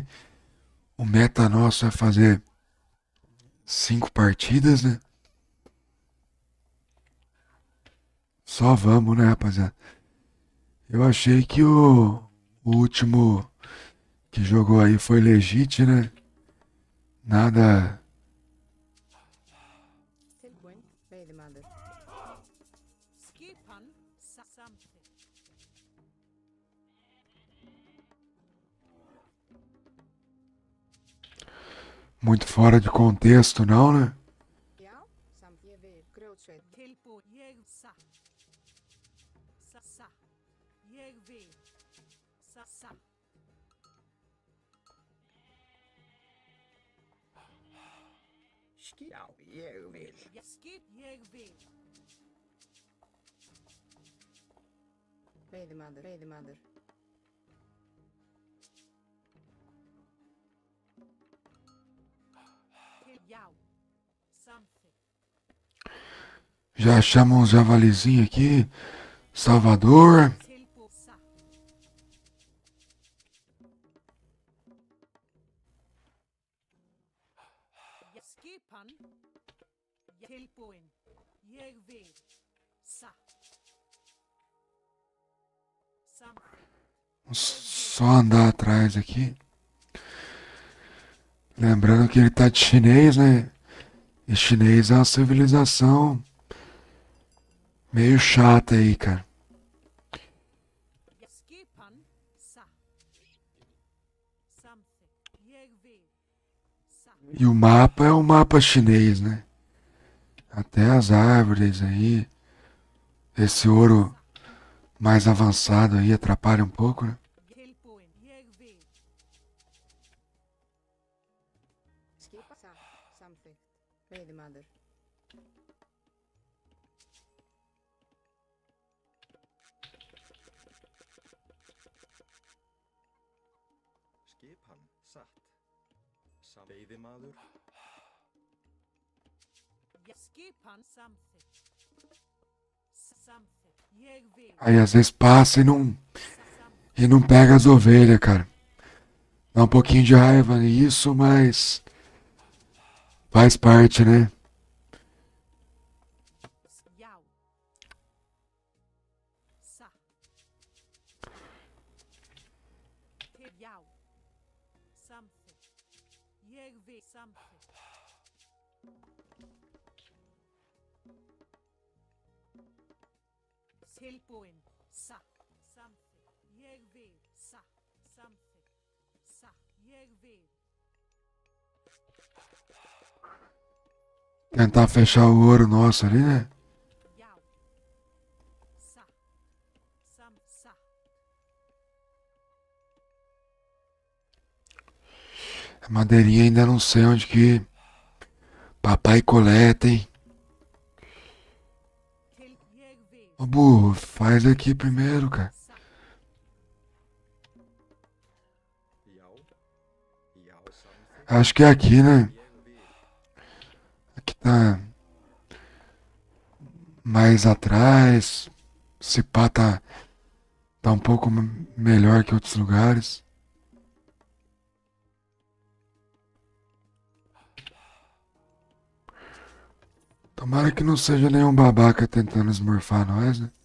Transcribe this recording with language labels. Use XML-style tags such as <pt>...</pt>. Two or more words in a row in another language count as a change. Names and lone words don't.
<pt>O meta nosso é fazer 5 partidas, né? Só vamos, né, rapaziada? Eu achei que o último que jogou aí foi legit, né? Nada.</pt> <is>Tilbúin. Veiðimaður. Skipan samþykkt.</is> <pt>Muito fora de contexto, não, né?</pt> <is>Já, samt ég vil. Grjótsveit. Tilbúin. Ég sa. Ég vil. Sa. Já, ég vil. Skip. Ég vil. Veiðimaður. Veiðimaður. Já. Samþykkt.</is> <pt>Já achamos uns javalizinho aqui. Salvador.</pt> <is>Tilbúin. Sa. Skipan. Tilbúin. Ég vil. Sa. Samþykkt.</is> <pt>Só andar atrás aqui. Lembrando que ele tá de chinês, né? E chinês é uma civilização meio chata aí, cara.</pt> <is>Skipan. Sa. Samþykkt. Ég vil. Sa.</is> <pt>E o mapa é um mapa chinês, né? Até as árvores aí. Esse ouro mais avançado aí atrapalha um pouco, né?</pt> <is>Tilbúin. Ég vil. Skipa. Sa. Samþykkt. Veiðimaður. Skipan satt. Veiðimaður. Skipan samþykkt. Samþykkt. Ég vil.</is> <pt>Aí às vezes passa e não pega as ovelhas, cara. Dá um pouquinho de raiva nisso, mas faz parte, né?</pt> <is>Já. Sa. Til já. Samþykkt. Ég vil samþykkt. Tilbúin. Satt. Samþykkt. Ég vil. Satt. Samþykkt. Satt. Ég vil.</is> <pt>Tentar fechar o ouro nosso ali, né?</pt> <is>Já. Satt. Satt.</is> <pt>A madeirinha ainda não sei onde que papai coleta, hein?</pt> <is>Jeg vil.</is> <pt>Ô burro, faz aqui primeiro, cara.</pt> <is>Satt. Já. Já, samþykkt.</is> <pt>Acho que é aqui, né?</pt> <is>Ég vil.</is> <pt>Aqui tá mais atrás. Esse pá tá um pouco melhor que outros lugares. Tomara que não seja nenhum babaca tentando esmurfar nós, né?</pt>